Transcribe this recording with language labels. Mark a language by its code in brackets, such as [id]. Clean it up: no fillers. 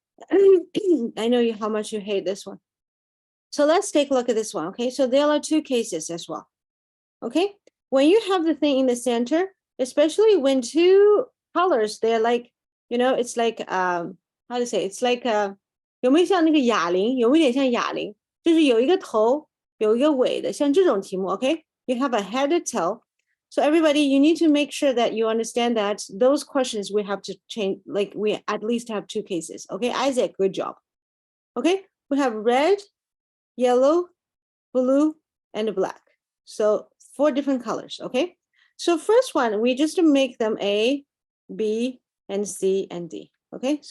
[en] I know how much you hate this one. So let's take a look at this one, okay? So there are 2 cases as well, okay? When you have the thing in the center, especially when 2 colors, they're like, it's like, how to say, it's like, [zh] 有没有像那个哑铃？有没有点像哑铃？就是有一个头，有一个尾的，像这种题目 okay? [en] You have a head and tail. So everybody, you need to make sure that you understand that those questions we have to change, like we at least have 2 cases, okay? Isaac, good job. Okay, we have red, yellow, blue, and black. So 4 different colors, okay? So first one, we just make them A, B, and C, and D, okay?